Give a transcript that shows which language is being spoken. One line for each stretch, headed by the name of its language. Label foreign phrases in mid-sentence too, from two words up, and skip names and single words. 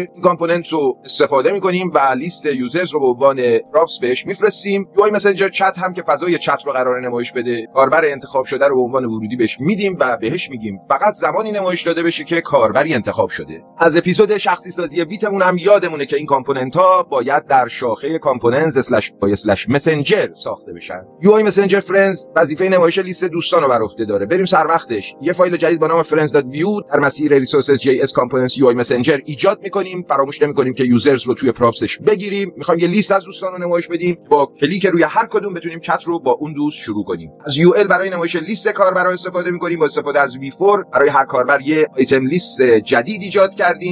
Persian: این کامپوننت رو استفاده میکنیم و
English: list users
Persian: رو به عنوان پراپس بهش میفرستیم.
English: UI Messenger Chat
Persian: هم که فضای چت رو قرار نمایش بده، کاربر انتخاب شده رو به عنوان ورودی بهش میدیم و بهش میگیم فقط زمانی نمایش داده بشه که کاربری انتخاب شده. از اپیزود شخصی سازی ویتمون هم یادمونه که این کامپوننت ها باید در شاخه components/messenger ساخته بشن.
English: UI Messenger Friends
Persian: وظیفه نمایش لیست دوستان رو بر عهده داره. بریم سر وقتش. یه فایل جدید با نام friends.view در مسیر
English: resources.js components UI Messenger
Persian: ایجاد میکنیم. فراموش نمیکنیم که یوزرز رو توی پراپسش بگیریم. میخوایم یه لیست از دوستان رو نمایش بدیم. با کلیک روی هر کدوم بتونیم چت رو با اون دوست شروع کنیم. از یو ال برای نمایش لیست کاربرا استفاده میکنیم. با استفاده از V4 برای هر کاربر یه آیتم لیست جدید ایجاد کردیم.